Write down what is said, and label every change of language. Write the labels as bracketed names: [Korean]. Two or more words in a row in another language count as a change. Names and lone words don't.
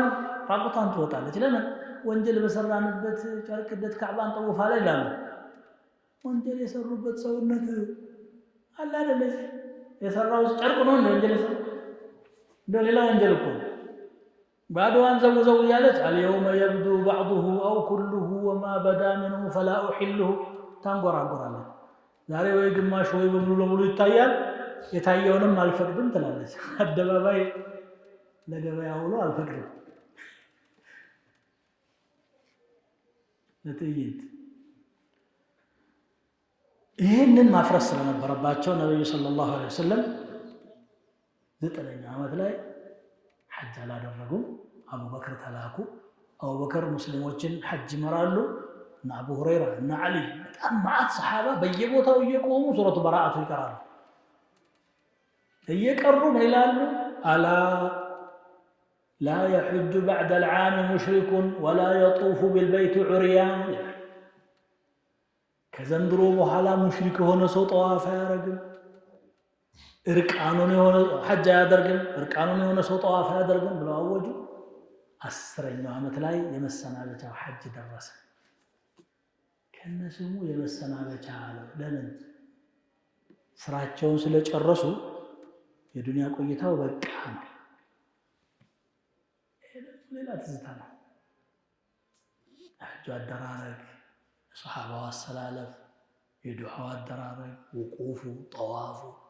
[Amharic] ራቁቷን ትወጣለች ለምን ወንጀል በሰራንበት ጨርቅደት ካዕባን ጠውፋ ላይ ይላሉ ወንጀል የሰሩበት ሰውነት አለ አይደል የሰራው ጨርቅ ነው እንደ ወንጀል የሰራው እንደ ሌላ ወንጀል እኮ ባዶዋን ዘውዘው ያለች [Arabic] اليوم يبدو بعضه او كله وما بدا منه فلا احله [Amharic] ታንጎራጎራለች ዛሬ ወይ ግማሽ ወይ በሙሉ ለሙሉ ይታያል የታየውንም አልፈቅድም ትላለች አደባባይ ለገበያ ሁሉ አልፈቅድም ለትዕይንት ይህንን ማፍረስ ስለነበረባቸው ነብዩ [Arabic] صلى الله عليه وسلم [Amharic] 9ኛው ዓመት ላይ ሐጅ አላደረጉም አቡበክር ተላኩ አቡበክር ሙስሊሞችን ሐጅ ይመራሉ እና አቡ ሁረይራ እና አሊ በጣም ማዕት ሰሃባ በየቦታው እየቆሙ ሱረቱ በራአቱ ይቀራሉ እየቀሩ ይላሉ አላ [Arabic] لا يحج بعد العام مشرك ولا يطوف بالبيت عريان [Amharic] ከዘንድሮ በኋላ ሙሽሪክ ሆነ ሰው ጠዋፍ አያደርግም እርቃኑን የሆነ ሐጅ አያደርግም እርቃኑን የሆነ ሰው ጠዋፍ አያደርግም ብለው አወጁ 10ኛው ዓመት ላይ የመሰናበቻው ሐጅ ደረሰ ከነስሙ የመሰናበቻ አለ ለምን ስራቸውን ስለጨረሱ የዱንያ ቆይታው በቃ ነው ሌላ ትዝታ ነው ሐጅ አደራረግ ሰሃባው አሰላለፍ የዱዓው አደራረግ ወቁፉ ጠዋፉ